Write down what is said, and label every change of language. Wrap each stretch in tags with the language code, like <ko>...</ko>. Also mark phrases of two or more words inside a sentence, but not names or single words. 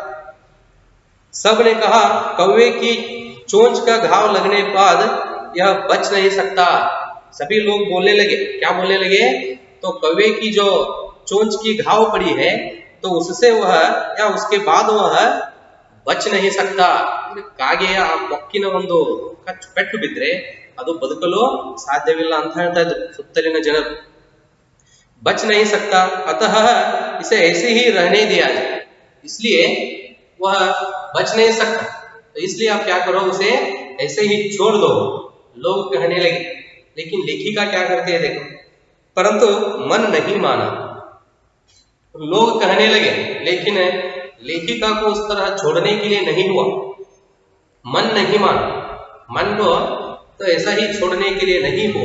<hi>सब ने कहा कौवे की चोंच का घाव लगने के बाद यह बच नहीं सकता। सभी लोग बोलने लगे, क्या बोलने लगे, तो कौवे की जो चोंच की घाव पड़ी है, तो उससे वह या उसके बाद वह ಬಚ್ नहीं सकता।</hi> <kn>ಕಾಗೆಯ ಆ ಕೊಕ್ಕಿನ ಒಂದು ಪೆಟ್ಟು ಬಿದ್ರೆ ಅದು ಬದುಕಲು ಸಾಧ್ಯವಿಲ್ಲ ಅಂತ ಹೇಳ್ತಾ ಇದ್ರು ಸುತ್ತಲಿನ ಜನರು।</kn> <hi>बच नहीं सकता, अतः इसे ऐसे ही रहने दिया जाए, इसलिए वह बच नहीं सकता, तो इसलिए आप क्या करो, उसे ऐसे ही छोड़ दो, लोग कहने लगे। लेकिन लेखिका क्या करती है देखो, परंतु मन नहीं माना, लोग कहने लगे लेकिन लेखिका को उस तरह छोड़ने के लिए नहीं हुआ, मन नहीं माना, मन को तो ऐसा ही छोड़ने के लिए नहीं हुआ।</hi>